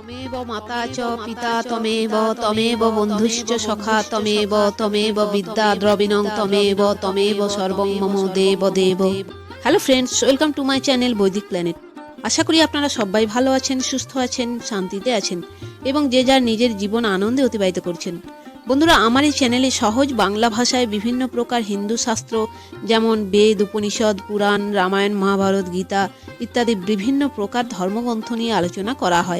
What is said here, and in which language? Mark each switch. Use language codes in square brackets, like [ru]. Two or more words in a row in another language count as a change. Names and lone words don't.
[sa] त्वमेव माता च पिता त्वमेव त्वमेव बन्धुश्च सखा त्वमेव त्वमेव विद्या द्रविणं त्वमेव सर्वं मम देव देव। [en] Hello friends, welcome to my channel [bn] বৈদিক প্ল্যানেট। আশা করি আপনারা সবাই ভালো আছেন, সুস্থ আছেন, শান্তিতে আছেন এবং যে যার নিজের জীবন আনন্দে অতিবাহিত করছেন। বন্ধুরা, আমার এই চ্যানেলে সহজ বাংলা ভাষায় বিভিন্ন প্রকার হিন্দু শাস্ত্র যেমন বেদ, উপনিষদ, পুরাণ, রামায়ণ, মহাভারত, গীতা ইত্যাদি বিভিন্ন প্রকার ধর্মগ্রন্থ নিয়ে আলোচনা করা হয়।